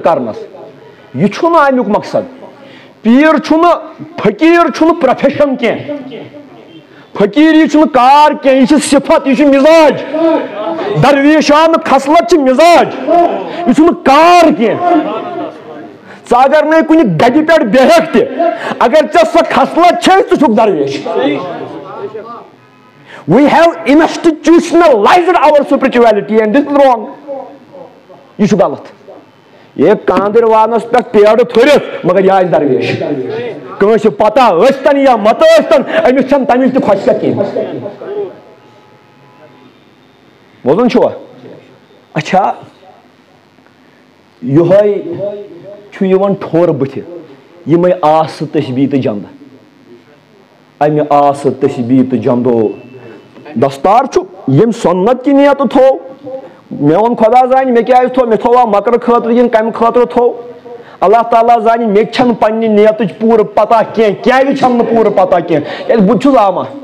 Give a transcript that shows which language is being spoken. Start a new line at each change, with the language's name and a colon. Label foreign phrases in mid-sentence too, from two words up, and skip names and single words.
Kashmiri: کرنس یہ چھُنہٕ امیُک مقصد پیٖر چھُنہٕ فقیٖر چھُنہٕ پروفیشن کینٛہہ فقیٖری چھُنہٕ کار کینٛہہ یہِ چھِ صفت یہِ چھُ مزاج درویشانہٕ خصلت چھِ مزاج یہِ چھُنہٕ کار کینٛہہ ژٕ اگر نہٕ کُنہِ گدِ پٮ۪ٹھ بیہکھ تہِ اگر ژےٚ سۄ خصلت چھے ژٕ چھُکھ درویش
English: we have institutionalized our spirituality and this is wrong
Kashmiri: یہ چھُ غلط یہ کاندر وانس پہ پیڑ تھرت مگر یہ آسہِ درویش کٲنٛسہِ پتہ ٲسۍتن یا مت ٲسۍتن أمِس چھنہٕ تمِچ تہِ خۄشکیٚتھ کینٛہہ بوزان چھُوا اچھا یِہوے چھُ یِوان ٹھوٚر بٕتھِ یِمے آسہٕ تسبیٖح تہٕ جنٛدٕ امہِ آسہٕ تسبیٖح تہٕ جنٛدو دستار چھُ ییٚمۍ سۄنت کہِ نیتہٕ تھوٚو مےٚ ووٚن خۄدا زانہِ مےٚ کیازِ تھوٚو مےٚ تھوٚوا مکرٕ خٲطرٕ کِنہٕ کمہِ خٲطرٕ تھوٚو اللہ تعالیٰ زانہِ مےٚ تہِ چھنہٕ پننہِ نیتٕچ پوٗرٕ پتہ کینٛہہ کیازِ چھم نہٕ پوٗرٕ پتہ کینٛہہ کیازِ بہٕ تہِ چھُس آما